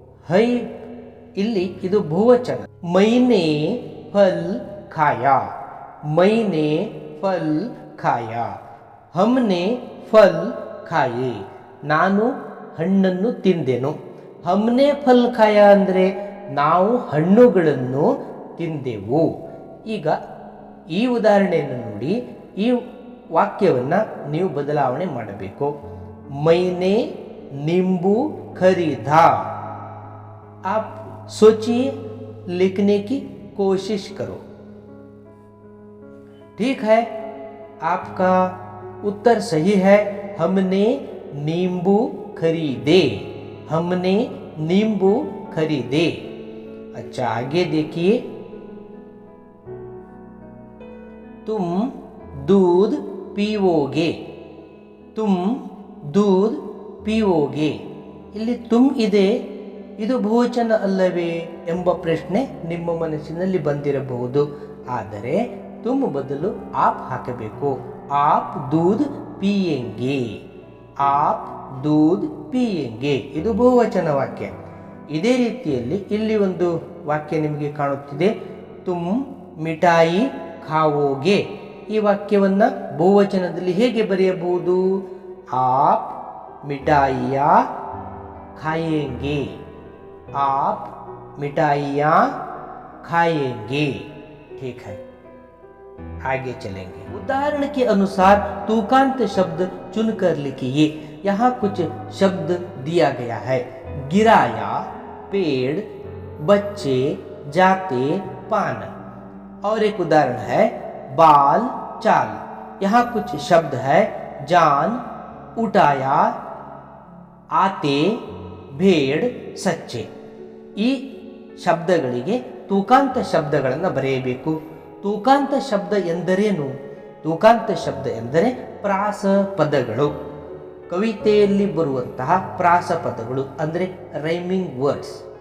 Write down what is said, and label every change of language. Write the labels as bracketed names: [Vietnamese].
[Kannada] High ಇಲ್ಲಿ ಇದು ಬಹುವಚನ. [Hindi] ಮೈನೆ ಫಲ್ ಖಾಯಾ, ಮೈನೆ ಫಲ್ ಖಾಯಾ, ಹಮ್ನೆ ಫಲ್ ಖಾಯೆ, [Kannada] ನಾನು ಹಣ್ಣನ್ನು ತಿಂದೆನು. [Hindi] ಹಮ್ನೆ ಫಲ್ ಖಾಯಾ [Kannada] ಅಂದರೆ ನಾವು ಹಣ್ಣುಗಳನ್ನು ತಿಂದೆವು. ಈಗ ಈ ಉದಾಹರಣೆಯನ್ನು ನೋಡಿ, ಈ ವಾಕ್ಯವನ್ನು ನೀವು ಬದಲಾವಣೆ ಮಾಡಬೇಕು. [Hindi] ಮೈನೆ नींबू खरीदा. आप सोचिए, लिखने की कोशिश करो. ठीक है, आपका उत्तर सही है. हमने नींबू खरीदे, हमने नींबू खरीदे. अच्छा, आगे देखिए. तुम दूध पीओगे, तुम दूध ಪೀವೋಗೆ. [Kannada] ಇಲ್ಲಿ ತುಮ್ ಇದೆ, ಇದು ಬಹುವಚನ ಅಲ್ಲವೇ ಎಂಬ ಪ್ರಶ್ನೆ ನಿಮ್ಮ ಮನಸ್ಸಿನಲ್ಲಿ ಬಂದಿರಬಹುದು. ಆದರೆ ತುಮ್ ಬದಲು ಆಪ್ ಹಾಕಬೇಕು. [Hindi] ಆಪ್ ದೂದ್ ಪಿಯೆಂಗೆ, ಆಪ್ ದೂದ್ ಪಿಯೆಂಗೆ, [Kannada] ಇದು ಬಹುವಚನ ವಾಕ್ಯ. ಇದೇ ರೀತಿಯಲ್ಲಿ ಇಲ್ಲಿ ಒಂದು ವಾಕ್ಯ ನಿಮಗೆ ಕಾಣುತ್ತಿದೆ. [Hindi] ತುಮ್ ಮಿಠಾಯಿ ಖಾವೋಗೆ. [Kannada] ಈ ವಾಕ್ಯವನ್ನು ಬಹುವಚನದಲ್ಲಿ ಹೇಗೆ ಬರೆಯಬಹುದು? [Hindi] ಆಪ್ मिठाइयाँ खाएंगे, आप मिठाइयाँ खाएंगे. ठीक है, आगे चलेंगे. उदाहरण के अनुसार तुकांत शब्द चुनकर लिखिए. यहाँ कुछ शब्द दिया गया है. गिराया, पेड़, बच्चे, जाते, पान. और एक उदाहरण है बाल, चाल. यहाँ कुछ शब्द है जान, उठाया, ಆತೆ, ಭೇಡ್, ಸಚ್ಚೆ. [Kannada] ಈ ಶಬ್ದಗಳಿಗೆ ತೂಕಾಂತ ಶಬ್ದಗಳನ್ನು ಬರೆಯಬೇಕು. ತೂಕಾಂತ ಶಬ್ದ ಎಂದರೇನು? ತೂಕಾಂತ ಶಬ್ದ ಎಂದರೆ ಪ್ರಾಸ ಪದಗಳು, ಕವಿತೆಯಲ್ಲಿ ಬರುವಂತಹ ಪ್ರಾಸ ಪದಗಳು, ಅಂದರೆ ರೈಮಿಂಗ್ ವರ್ಡ್ಸ್.